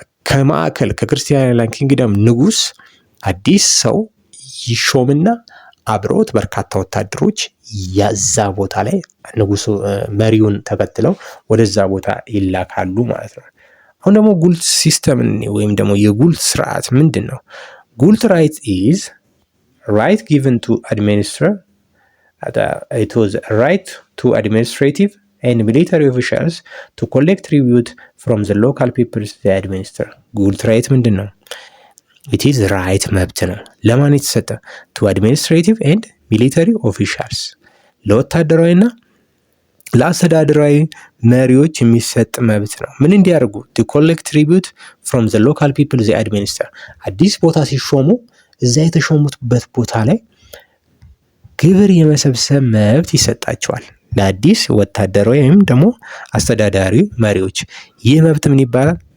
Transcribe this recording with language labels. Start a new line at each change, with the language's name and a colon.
Amharic: ከማዕከል ከክርስቲያን ላንድ ኪንግደም ንጉስ አዲስ ሰው ይሾምና አብረውት በርካታ ወታደሮች ያዛ ቦታ ላይ ንጉሱ መሪውን ተከትለው ወደዛ ቦታ ይላካሉ ማለት ነው። አሁን ደግሞ ጉልት ሲስተም ወይም ደግሞ የጉልት ስርዓት ምንድን ነው?
English: ጉልት ራይት ኢዝ ራይት ጊቨን ቱ አድሚኒስትር it was right to administrative and military officials to collect tribute from the local peoples they administer።
Amharic: ጉልት ራይት ምንድን ነው?
English: it is right
Amharic: መብት ነው። ለማን የተሰጠ?
English: to administrative and military officials
Amharic: ለወታደራዊና ለአስተዳደራዊ መሪዎች የሚሰጥ መብት ነው። ምን እንዲያደርጉ?
English: to collect tribute from the local people they administer።
Amharic: አዲስ ቦታ ሲሾሙ እዛ የተሾሙበት ቦታ ላይ ግብር የመሰብሰብ መብት ይሰጣቸዋል ለአዲስ ወታደራዊ ወይም ደግሞ አስተዳዳሪ መሪዎች። ይህ መብት ምን ይባላል?